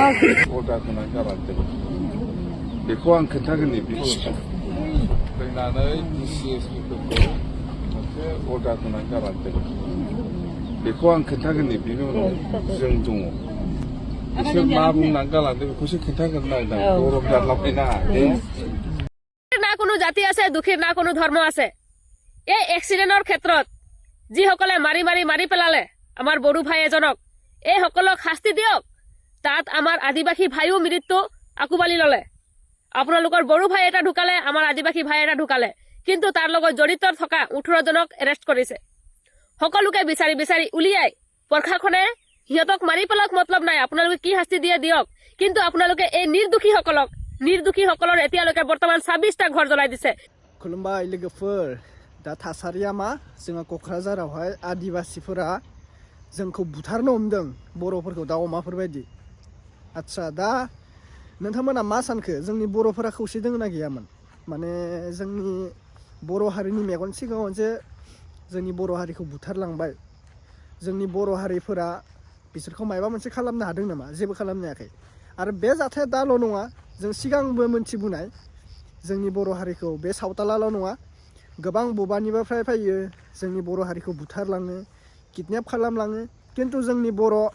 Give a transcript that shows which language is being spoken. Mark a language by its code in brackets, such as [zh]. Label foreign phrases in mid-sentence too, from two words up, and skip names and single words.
[brx] अर्डार होनानै गालांदों बेखौ आं खोन्थागोन नै फैनानै DCSP-फोरखौ मोनसे अर्डार होनानै गालांदों बेखौ आं खोन्थागोन नै बेनि उनाव जों दङ बिसोर मा बुंनानै गालांदों बेखौसो खोन्थागोन नायदां गरम जालाबाय ना [as] না কোনো জাতি আছে দুখীৰ না কোনো ধৰ্ম আছে এই এক্সিডেণ্টৰ ক্ষেত্ৰত যিসকলে মাৰি মাৰি মাৰি পেলালে আমাৰ বড়ো ভাই এজনক এই সকলক শাস্তি দিয়ক তাত আমাৰ আদিবাসী ভাইও মৃত্যু আকুবালি ললে আপোনালোকৰ বড়ো ভাই এটা ঢুকালে আমাৰ আদিবাসী ভাই এটা ঢুকালে কিন্তু তাৰ লগত জড়িত থকা 18 জনক এৰেষ্ট কৰিছে সকলোকে বিচাৰি বিচাৰি উলিয়াই প্ৰশাসনে সিহঁতক মাৰি পেলাক মতলব নাই আপোনালোকে কি শাস্তি দিয়ে দিয়ক কিন্তু আপোনালোকে এই নিৰ্দোষীসকলৰ এতিয়ালৈকে বৰ্তমান 26টা ঘৰ জ্বলাই দিছে [brx] खुलुमबाय लोगोफोर दा थासारिया मा जोंहा क'क्राझारावहाय आदिबासिफोरा जोंखौ बुथारनो हमदों बर'फोरखौ दाउ अमाफोर बायदि आच्छा दा नोंथांमोना मा सानखो जोंनि बर'फोरा खौसे दोङो ना गैयामोन माने जोंनि बर' हारिनि मेगन सिगाङाव जे जोंनि बर' हारिखौ बुथारलांबाय जोंनि बर' हारिफोरा बिसोरखौ मायबा मोनसे खालामनो हादों नामा जेबो खालामनो हायाखै आरो बे जाथाया दाल' नङा जों सिगांबो मोनथिबोनाय जोंनि बर' हारिखौ बे सावतालाल' नङा गोबां बबानिफ्राय फैयो जोंनि बर' हारिखौ बुथारलाङो किडनेप खालामलाङो खिन्थु जोंनि बर'